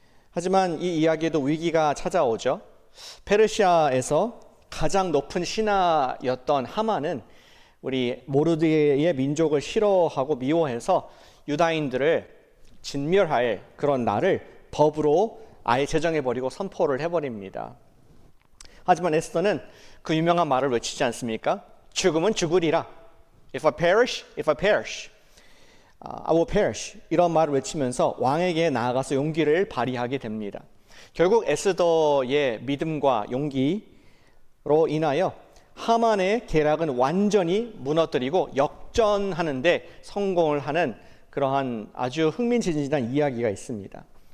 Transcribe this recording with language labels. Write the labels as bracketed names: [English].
[Korean] 하지만 이 이야기에도 위기가 찾아오죠. 페르시아에서 가장 높은 신하였던 하만은 우리 모르드게의 민족을 싫어하고 미워해서 유다인들을 진멸할 그런 날을 법으로 아예 제정해버리고 선포를 해버립니다. 하지만 에스더는 그 유명한 말을 외치지 않습니까? 죽음은 죽으리라. [English] If I perish, I will perish. [Korean] 이런 말을 외치면서 왕에게 나아가서 용기를 발휘하게 됩니다. 결국 에스더의 믿음과 용기로 인하여 하만의 계략은 완전히 무너뜨리고 역전하는데 성공을 하는 그러한 아주 흥미진진한 이야기가 있습니다.